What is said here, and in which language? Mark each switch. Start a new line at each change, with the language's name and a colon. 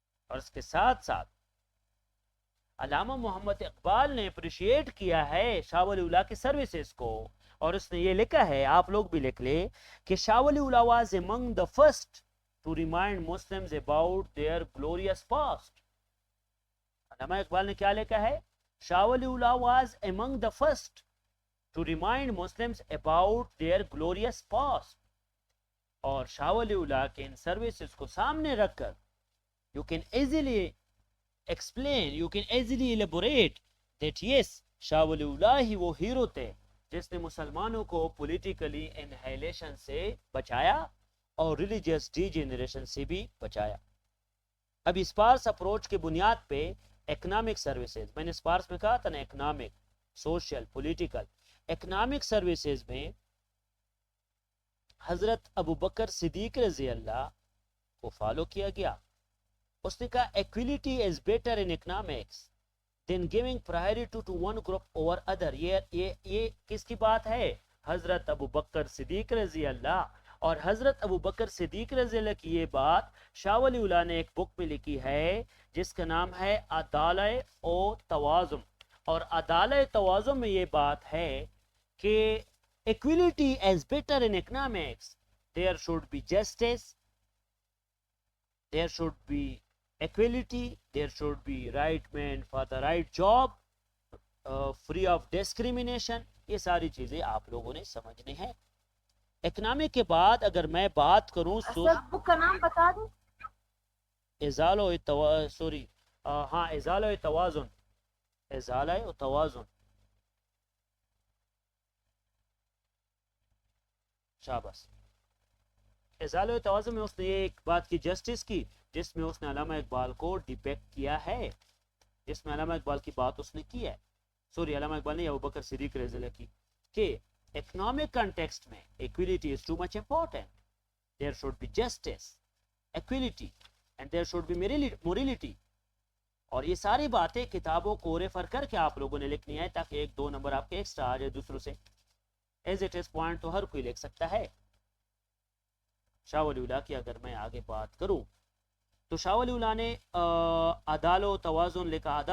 Urdu: اور اس کے ساتھ ساتھ علامہ محمد اقبال نے اپریشیٹ کیا ہے شاہ ولی اللہ کی سروسز کو، اور اس نے یہ لکھا ہے، آپ لوگ بھی لکھ لیں، کہ شاہ ولی اللہ
English: was among the first to remind Muslims about their glorious past.
Urdu: علامہ اقبال نے کیا لکھا ہے؟
English: Shah Waliullah was among the first to remind Muslims about their glorious past.
Urdu: اور شاہ ولی اللہ کے ان سروسز کو سامنے رکھ کر
English: you can easily explain, you can easily elaborate that yes,
Urdu: Shah Wali اللہ ہی وہ ہیرو تھے جس نے مسلمانوں کو پولیٹیکلی انہیلیشن سے بچایا اور ریلیجیس ڈی جنریشن سے بھی بچایا. اب اسپارس اپروچ کی بنیاد پہ اکنامک سروسز، میں نے اسپارس میں کہا تھا نا، economic, social, political. Economic services میں حضرت ابو بکر صدیق رضی اللہ کو فالو کیا گیا. اس نے کہا equality is better in economics
English: then giving priority to one group over other.
Urdu: یہ کس کی بات ہے؟ حضرت ابو بکر صدیق رضی اللہ. اور حضرت ابو بکر صدیق رضی اللہ کی یہ بات شاہ ولی اللہ نے ایک بک میں لکھی ہے جس کا نام ہے عدالت و توازن. اور عدالت توازن میں یہ بات ہے کہ
English: equality is better in economics. There should be justice, there should be equality, there should be right man for the right job, free of discrimination.
Urdu: یہ ساری چیزیں آپ لوگوں نے سمجھنی ہیں. اکنامک کے بعد اگر میں بات کروں سر بک کا نام بتا دیں. ازالہ سوری ہاں ازالہ توازن. ازالہ توازن. شاباش. ازالہ توازن میں اس نے ایک بات کی جسٹس کی جس میں اس نے علامہ اقبال کو ڈیپیکٹ کیا ہے. جس میں علامہ اقبال کی بات اس نے کی ہے. سوری علامہ اقبال نے ابو بکر صدیق رضی اللہ کی کہ economic context میں
English: equality is too much important. There should be justice, equality, and there should be morality.
Urdu: اور یہ ساری باتیں کتابوں کو ریفر کر کے آپ لوگوں نے لکھنی ہے تاکہ 1-2 نمبر آپ کے ایکسٹرا آ جائے دوسروں سے. ایز اٹ از پوائنٹ تو ہر کوئی لکھ سکتا ہے. شاہ ولی اللہ کی اگر میں آگے بات کروں تو شاہ ولی اللہ نے عدال و توازن لکھا.